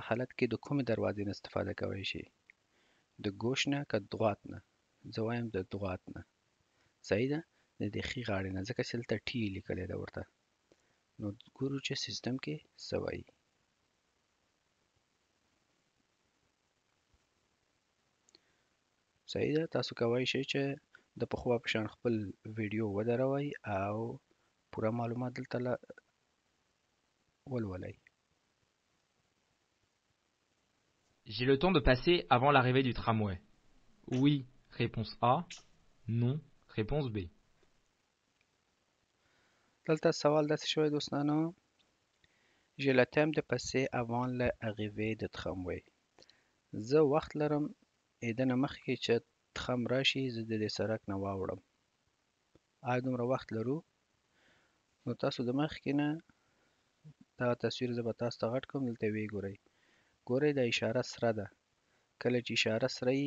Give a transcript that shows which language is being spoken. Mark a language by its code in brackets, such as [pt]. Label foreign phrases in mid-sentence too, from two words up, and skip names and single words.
[ps] حالت کې د کومې دروازې نه استفاده کولی شي د ګوش نه که دوات نه زه وایم د دوات نه صحیح ده د دې ښي غاړې نه ځکه چې دلته ټي لیکلی ده ورته نو ګورو چې سیستم کې څه وایي صحیح ده تاسو کولی شئ چې د پخوا په شان خپل ویډیو ودروئ او پوره معلومات دلته ولولئ [fr] J'ai le temps de passer avant l'arrivée du tramway. Oui, réponse A. Non, réponse B. [ps] دلته سوال داسې شوی دوستانو [fr] j'ai le temps de passer avant l'arrivée de tramway [ps] زه وخت لرم دنه مخکې چې تخم راشي زه د دې سړک نه واوړم آیا دومره وخت لرو نو تاسو د مخکې نه دا تصویر زه به تاسو ته غټ کړم دلته ویې ګورئ ګورئ دا اشاره سره ده کله چې اشاره سره وي